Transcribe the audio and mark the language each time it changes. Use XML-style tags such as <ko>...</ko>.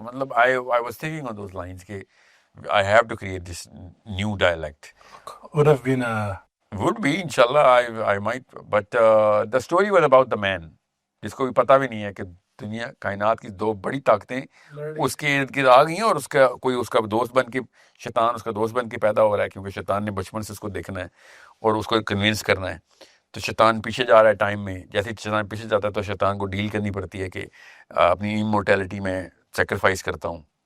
<en>مطلب I was thinking on those lines کہ I have to create this new dialect. Would have been Would be, inshallah, I might. But the story was about the man,</en> <ur>جس کو بھی پتہ بھی نہیں ہے کہ دنیا کائنات کی 2 بڑی طاقتیں اس کے ارد گرد آ گئی ہیں, اور اس کا دوست بن کے, شیطان اس کا دوست بن کے پیدا ہو رہا ہے, کیونکہ شیطان نے بچپن سے اس کو دیکھنا ہے اور اس کو کنوینس کرنا ہے. تو شیطان پیچھے جا رہا ہے ٹائم میں, جیسے شیطان پیچھے جاتا ہے تو شیطان کو ڈیل کرنی پڑتی ہے کہ اپنی امورٹیلٹی میں سیکریفائس کرتا ہوں.</ur>